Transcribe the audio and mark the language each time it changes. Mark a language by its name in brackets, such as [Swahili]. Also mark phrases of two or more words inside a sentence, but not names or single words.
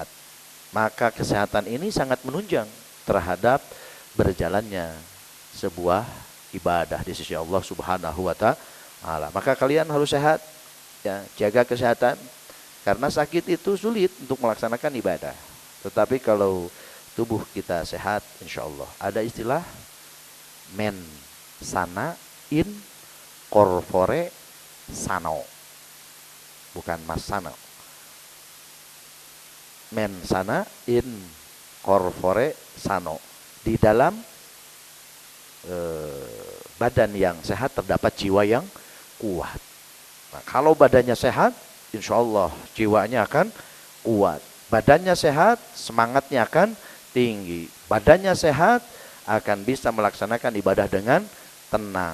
[Indonesian] Maka kesehatan ini sangat menunjang terhadap berjalannya sebuah ibadah di sisi Allah [Arabic] سبحانه وتعالى. [Indonesian] Maka kalian harus sehat, ya, jaga kesehatan, karena sakit itu sulit untuk melaksanakan ibadah. Tetapi kalau tubuh kita sehat, [Arabic] إن شاء الله. [Indonesian] Ada istilah [Latin] men sana in corpore sano, [Indonesian] bukan mas sano. [Latin] Men sana in corpore sano. [Indonesian] Di dalam badan yang sehat terdapat jiwa yang kuat. Nah, kalau badannya sehat, [Arabic] إن شاء الله [Indonesian] jiwanya akan kuat. Badannya sehat, semangatnya akan tinggi. Badannya sehat, akan bisa melaksanakan ibadah dengan tenang.